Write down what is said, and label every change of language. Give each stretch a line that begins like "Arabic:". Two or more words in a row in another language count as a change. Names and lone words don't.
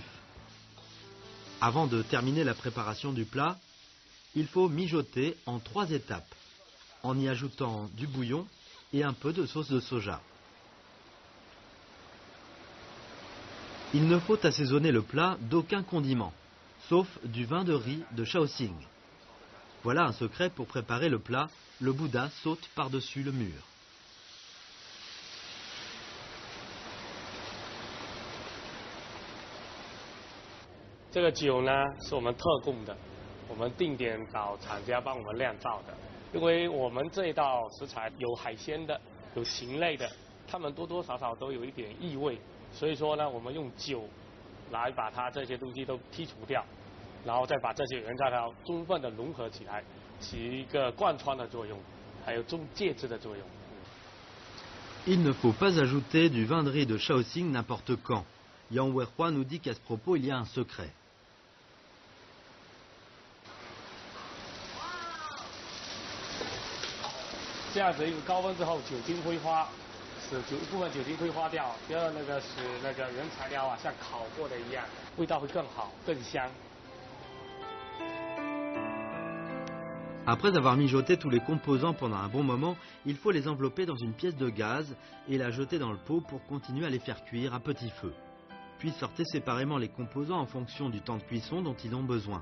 French: Avant de terminer la préparation du plat, il faut mijoter en 3 étapes, en y ajoutant du bouillon et un peu de sauce de soja. Il ne faut assaisonner le plat d'aucun condiment, sauf du vin de riz de Shaoxing. Voilà un secret pour préparer le plat Le Bouddha saute par-dessus le mur.
Chinese: 这个酒呢是我们特供的，我们定点找厂家帮我们酿造的。因为我们这一道食材有海鲜的，有禽类的，它们多多少少都有一点异味，所以说呢，我们用酒来把它这些东西都剔除掉，然后再把这些原材料充分的融合起来，起一个贯穿的作用，还有中介质的作用。
French: Il ne faut pas ajouter du vin de riz de Shaoxing n'importe quand. Yang Weihua nous dit qu'à ce propos, il y a un secret.
Chinese: 这样子一个高温之后，酒精挥发，使一部分酒精挥发掉，第二使那个原材料像烤过的一样，味道会更好、更香。
French: Après avoir mijoté tous les composants pendant un bon moment, il faut les envelopper dans une pièce de gaz et la jeter dans le pot pour continuer à les faire cuire à petit feu. Puis sortez séparément les composants en fonction du temps de cuisson dont ils ont besoin.